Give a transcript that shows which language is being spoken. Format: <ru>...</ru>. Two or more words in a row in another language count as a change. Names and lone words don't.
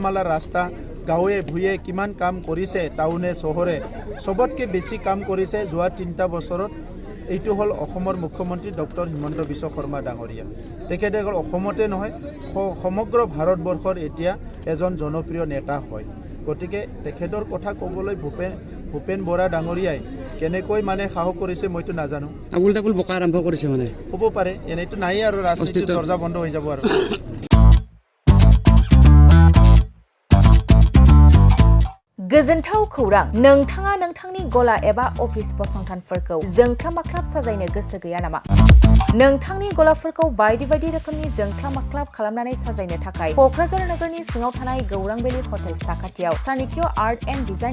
<as>মালাৰ ৰাস্তা গাঁৱে ভূঞে কিমান কাম কৰিছে টাউনে চহৰে চবতকৈ বেছি কাম কৰিছে যোৱা 3টা বছৰত এইটো হ'ল অসমৰ মুখ্যমন্ত্ৰী ডক্টৰ হিমন্ত বিশ্ব শৰ্মা ডাঙৰীয়া তেখেতে হ'ল অসমতে নহয় সমগ্ৰ ভাৰতবৰ্ষৰ এতিয়া এজন জনপ্ৰিয় নেতা হয় গতিকে তেখেতৰ কথা ক'বলৈ ভূপেন বৰা ডাঙৰীয়াই কেনেকৈ মানে সাহস কৰিছে মইতো নাজানো আবুল তাবুল বকা আৰম্ভ কৰিছে মানে হ'ব পাৰে এনেইতো নাই আৰু ৰাজনীতিৰ দৰ্জা বন্ধ হৈ যাব আৰু</as> <brx>गोजोनथाव खौरां नोंथाङा नोंथांनि गला एबा अफिस फसंथानफोरखौ जोंख्लाब माख्लाब साजायनो गोसो गैया नामा नोंथांनि गलाफोरखौ बायदि रोखोमनि जोंख्लाब माख्लाब खालामनानै साजायनो थाखाय क'क्राझार नोगोरनि सिङाव थानाय गौरां भेलि हटेल साखाथियाव चाणक्य आर्ट एन्ड डिजाइन</brx>